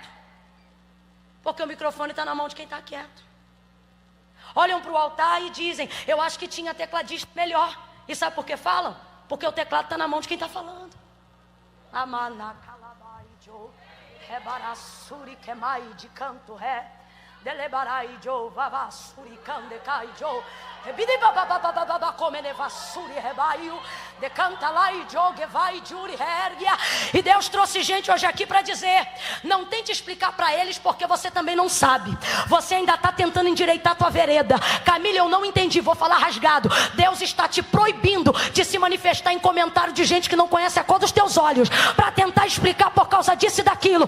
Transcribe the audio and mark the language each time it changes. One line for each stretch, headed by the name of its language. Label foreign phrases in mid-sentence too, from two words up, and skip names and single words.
Portuguese: Porque o microfone está na mão de quem está quieto. Olham para o altar e dizem: eu acho que tinha tecladista melhor. E sabe por que falam? Porque o teclado está na mão de quem está falando. Rebarassuri quemai de canto ré, delebarai jo vavassuri candecai jo, rebidi babababababa comenevassuri rebaio, decanta lá e jogue vai juri hergia. E Deus trouxe gente hoje aqui para dizer: não tente explicar para eles, porque você também não sabe. Você ainda está tentando endireitar a tua vereda. Camila, eu não entendi, vou falar rasgado. Deus está te proibindo de se manifestar em comentário de gente que não conhece a cor dos teus olhos, para tentar explicar por causa disso e daquilo.